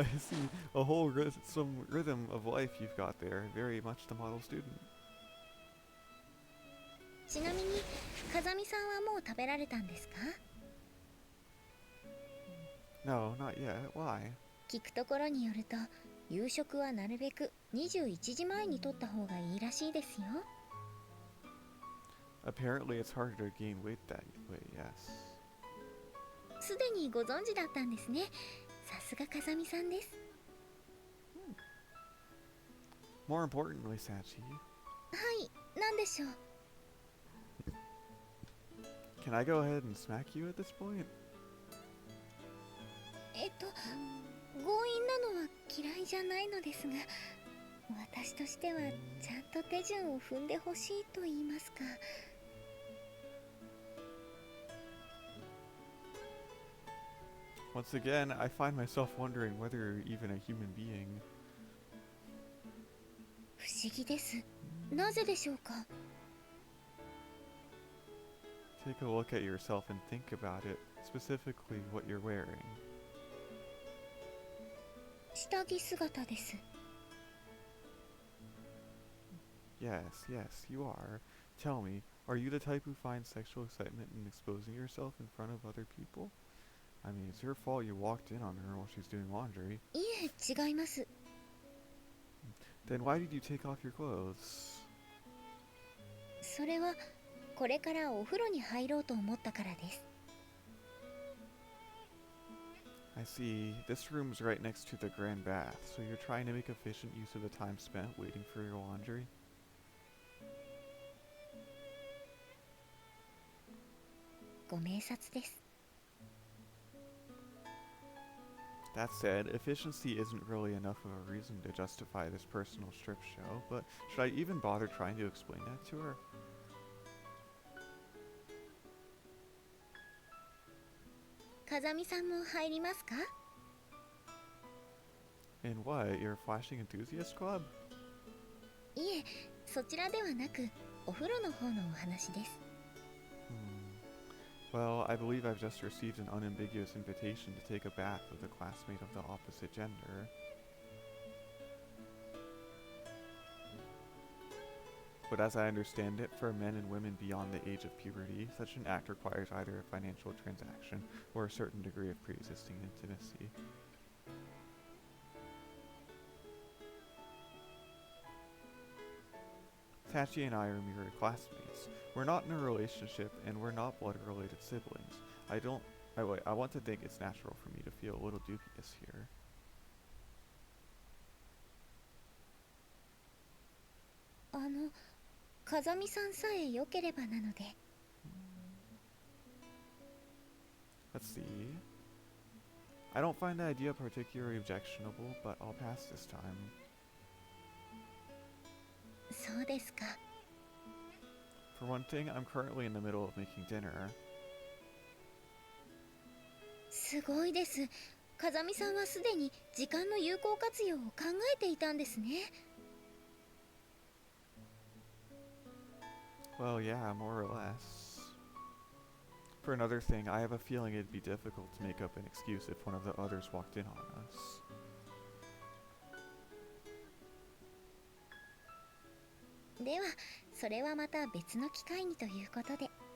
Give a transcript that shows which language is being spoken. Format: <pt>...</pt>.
<en>I see a whole some rhythm of life you've got there. Very much the model student.</en> <ja>ちなみに風見さんはもう食べられたんですか？</ja> <en>No, not yet. Why?</en> <ja>聞くところによると夕食はなるべく21時前にとった方がいいらしいですよ。</ja> <en>Apparently it's harder to gain weight that way, yes.</en> <ja>すでにご存知だったんですね。さすが風見さんです。</ja> <en>More importantly, Sachi,</en> <ja>はい、なんでしょう。</ja> <en>can I go ahead and smack you at this point?</en> <ja>強引なのは嫌いじゃないのですが、私としてはちゃんと手順を踏んでほしいと言いますか。</ja> <en>Once again, I find myself wondering whether you're even a human being.</en> <ja>不思議です。なぜでしょうか。</ja> <en>Take a look at yourself and think about it, specifically what you're wearing.</en> <ja>下着姿です。</ja> <en>Yes, yes, you are. Tell me, are you the type who finds sexual excitement in exposing yourself in front of other people? I mean, it's your fault you walked in on her while she's doing laundry.</en> <ja>いえ、違います。</ja> <en>Then why did you take off your clothes?</en> <ja>それはこれからお風呂に入ろうと思ったからです。</ja> <en>I see. This room's right next to the grand bath, so you're trying to make efficient use of the time spent waiting for your laundry?</en> <ja>ご明察です。</ja> <en>That said, efficiency isn't really enough of a reason to justify this personal strip show, but should I even bother trying to explain that to her?</en> <ja>風見さんも入りますか？</ja> <en>In what? Your flashing enthusiast club?</en> <ja>いえ、そちらではなくお風呂の方のお話です。</ja> <en>Well, I believe I've just received an unambiguous invitation to take a bath with a classmate of the opposite gender. But as I understand it, for men and women beyond the age of puberty, such an act requires either a financial transaction or a certain degree of pre-existing intimacy. Sachi and I are mere classmates. We're not in a relationship, and we're not blood-related siblings. I want to think it's natural for me to feel a little dubious here.</en> <ja>風見さんさえ良ければなので。</ja> <en>Let's see. I don't find the idea particularly objectionable, but I'll pass this time.</en> <ja>そうですか。</ja> <en>For one thing, I'm currently in the middle of making dinner.</en> <ja>すごいです。風見さんはすでに時間の有効活用を考えていたんですね。</ja> <en>Well, yeah, more or less. For another thing, I have a feeling it'd be difficult to make up an excuse if one of the others walked in on us.</en> <ja>では、それはまた別の機会にということで。</ja>